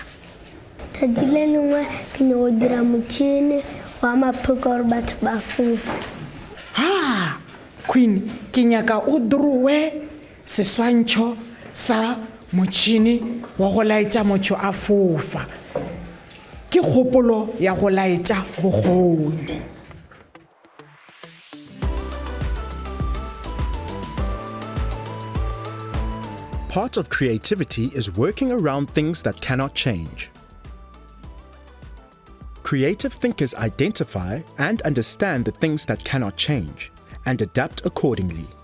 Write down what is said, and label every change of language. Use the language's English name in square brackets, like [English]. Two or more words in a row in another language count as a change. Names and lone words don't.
[Northern Sotho] Tsatsi le lengwe ke ne go dira motšhini wa mapheko gore batho ba fofa. Queen, ke nyaka o drowe seswantšho sa motšhini wa go laetša motho a fofa. Ke kgopolo ya go laetša bokgoni. [English] Part of creativity is working around things that cannot change. Creative thinkers identify and understand the things that cannot change and adapt accordingly.